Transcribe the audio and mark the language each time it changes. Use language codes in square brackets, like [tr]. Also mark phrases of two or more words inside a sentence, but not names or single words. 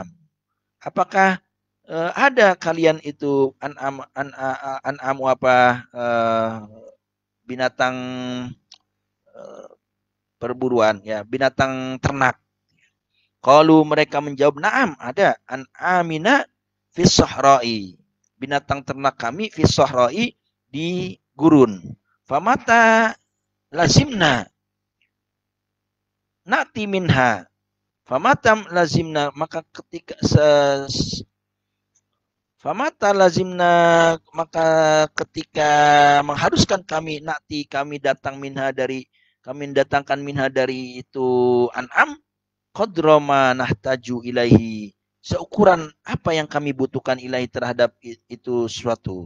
[id] Apakah ada kalian itu an'am apa binatang perburuan ya, binatang ternak. [ar] Qalu, [id] mereka menjawab, [ar] na'am, ada أنعامنا في الصحراء. [id] Binatang ternak kami [ar] في الصحراء, [id] di gurun. [ar] فمتى لزمنا نأتي منها. فمتى لزمنا, [id] maka ketika [ar] فمتى لزمنا, [id] maka ketika mengharuskan kami, nakti, kami datang minha dari, kami mendatangkan minha dari itu an'am, [ar] قدر ما نحتاج إليه, [id] seukuran apa yang kami butuhkan ilahi terhadap itu sesuatu.